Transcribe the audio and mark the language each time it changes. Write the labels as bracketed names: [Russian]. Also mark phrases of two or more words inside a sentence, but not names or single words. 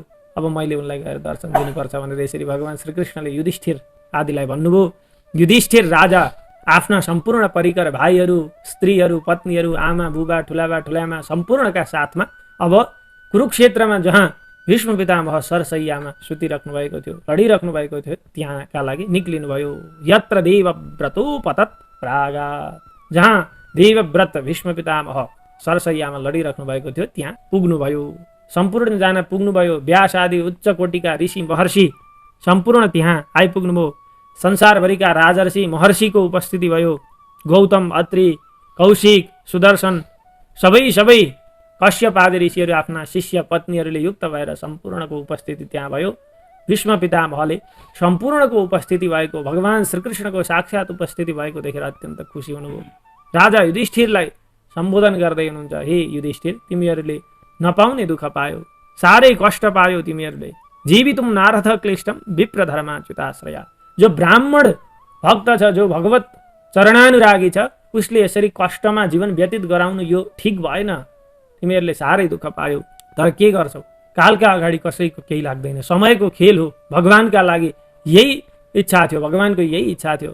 [Nepali] अब मैले उनलाई गएर दर्शन दिनुपर्छ भनेर यसरी भगवान श्रीकृष्णले युधिष्ठिर आदिलाई भन्नुभयो। युधिष्ठिर राजा आफ्ना सम्पूर्ण परिकर, भाइहरू, स्त्रीहरू, पत्नीहरू, आमा बुबा, ठुलामा सम्पूर्णका साथमा अब कुरुक्षेत्रमा जहाँ भीष्म पितामह सरसैयामा सुतिराख्नु भएको थियो, लडिराख्नु भएको थियो, त्यहाँका लागि निक्लिनुभयो। [Sanskrit] यत्र देवव्रतोपतत् प्रागात्, [Nepali] जहाँ देवव्रत भीष्म पितामह सरसैयामा लडिराख्नु भएको थियो त्यहाँ पुग्नुभयो। सम्पूर्ण जना पुग्नुभयो। व्यास आदि उच्च कोटिका ऋषि महर्षि सम्पूर्ण त्यहाँ आइपुग्नुभयो। संसारभरिका राजर्षि महर्षिको उपस्थिति भयो। गौतम, अत्रि, कौशिक, सुदर्शन सबै कश्यप आदि ऋषिहरू आफ्ना शिष्य पत्नीहरूले युक्त भएर सम्पूर्णको उपस्थिति त्यहाँ भयो। भीष्म पितामहले सम्पूर्णको उपस्थिति भएको, भगवान श्रीकृष्णको साक्षात् उपस्थिति भएको देखेर अत्यन्त खुसी हुनुभयो। राजा युधिष्ठिरलाई सम्बोधन गर्दै हुनुहुन्छ, हे युधिष्ठिर, तिमीहरूले नपाउने दुःख पायो, साह्रै कष्ट पायो तिमीहरूले। [Sanskrit] जीवितुम नारथ क्लिष्टम विप्र धर्माच्युताश्रया। [Nepali] जो ब्राह्मण भक्त छ, जो भगवत चरणानुरागी छ, उसले यसरी कष्टमा जीवन व्यतीत गराउनु यो ठिक भएन। तिमीहरूले साह्रै दुःख पायो। तर के गर्छौ, कालका अगाडि कसैको केही लाग्दैन। समयको खेल हो। भगवानका लागि यही इच्छा थियो, भगवानको यही इच्छा थियो।